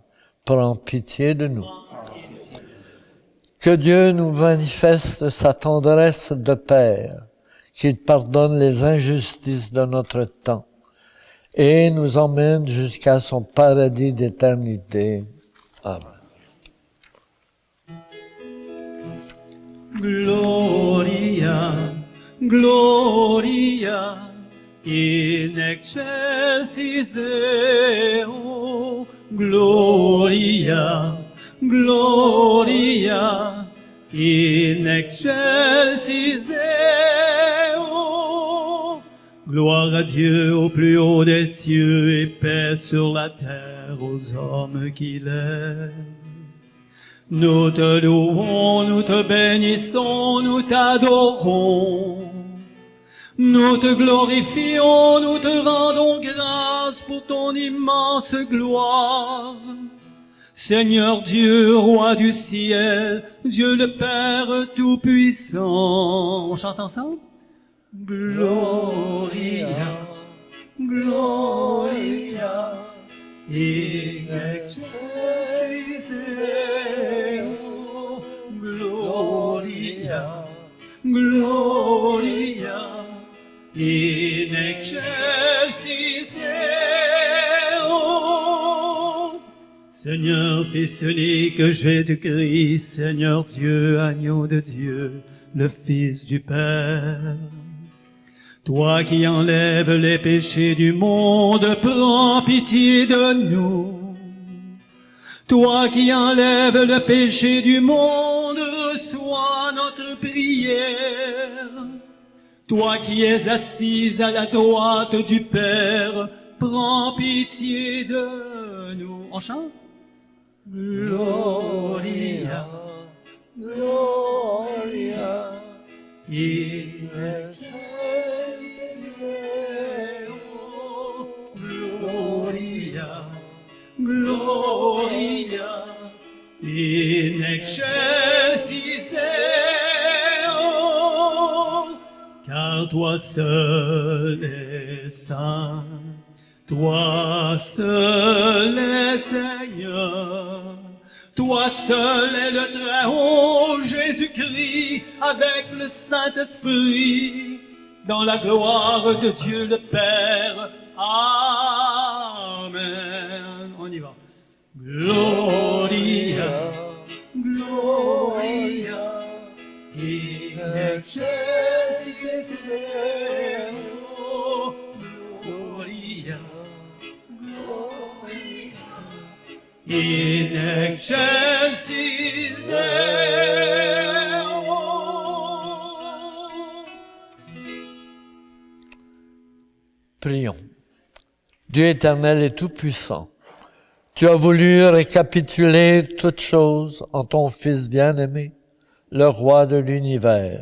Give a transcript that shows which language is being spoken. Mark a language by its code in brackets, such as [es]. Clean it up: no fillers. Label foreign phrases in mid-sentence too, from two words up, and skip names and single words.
[fr] Prends pitié de nous. Que Dieu nous manifeste sa tendresse de Père, qu'il pardonne les injustices de notre temps et nous emmène jusqu'à son paradis d'éternité. Amen. [la] Gloria, Gloria, in excelsis Deo, gloria, gloria, in excelsis Deo. [fr] Gloire à Dieu au plus haut des cieux et paix sur la terre aux hommes qu'il aime. Nous te louons, nous te bénissons, nous t'adorons. Nous te glorifions, nous te rendons grâce pour ton immense gloire. Seigneur Dieu, roi du ciel, Dieu le Père tout-puissant. On chante ensemble? [la] Gloria, Gloria, in excelsis Deo, Gloria, Gloria, in excelsis Deo. [fr] Seigneur, Fils unique Jésus-Christ, Seigneur Dieu, agneau de Dieu, le Fils du Père. Toi qui enlèves les péchés du monde, prends pitié de nous. Toi qui enlèves le péché du monde, reçois notre prière. Toi qui es assise à la droite du Père, prends pitié de nous. On chante? [la] Gloria, Gloria, in excelsis Deo, Gloria, Gloria, in excelsis Deo. [fr] Car toi seul es saint, toi seul es Seigneur, toi seul est le Très-Haut, Jésus-Christ, avec le Saint-Esprit, dans la gloire de Dieu le Père. Amen. On y va. [la] Gloria, Gloria, in excelsis Deo, Gloria, Gloria, in excelsis Deo. [fr] Prions. Dieu éternel et tout-puissant, tu as voulu récapituler toutes choses en ton Fils bien-aimé, le roi de l'univers.